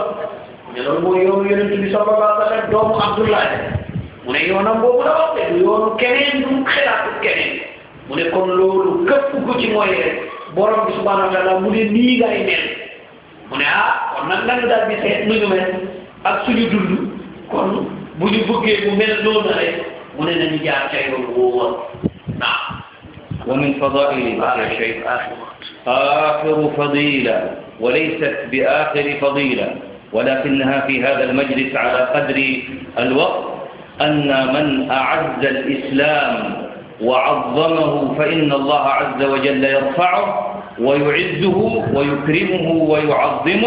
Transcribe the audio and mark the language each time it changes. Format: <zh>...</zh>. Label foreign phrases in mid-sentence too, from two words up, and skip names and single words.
<wo>mu ne loolu mooy yoonu yonent bi</wo> <ar>صلى الله عليه وسلم</ar> <wo>doomu Abdoulaye mu ne yoonam boobu la wax de du yoonu keneen du xelaatu keneen mu ne kon loolu képp ku ci mooy rek borom bi</wo> <ar>سبحانه وتعالى</ar> <wo>mu ne nii ngay mel mu ne kon nag nañu daal di seet nu ñu mel ak suñu dund kon bu ñu bëggee mu mel noonu rek mu ne nañu jaar ca yoon woowu naam.</wo> <ar>ومن فضائل يا شيخ آخر فضيلة وليست بآخر فضيلة ولكنها في هذا المجلس على قدر الوقت أن من أعز الإسلام وعظمه فإن الله عز وجل يرفعه ويعزه ويكرمه ويعظمه.</ar>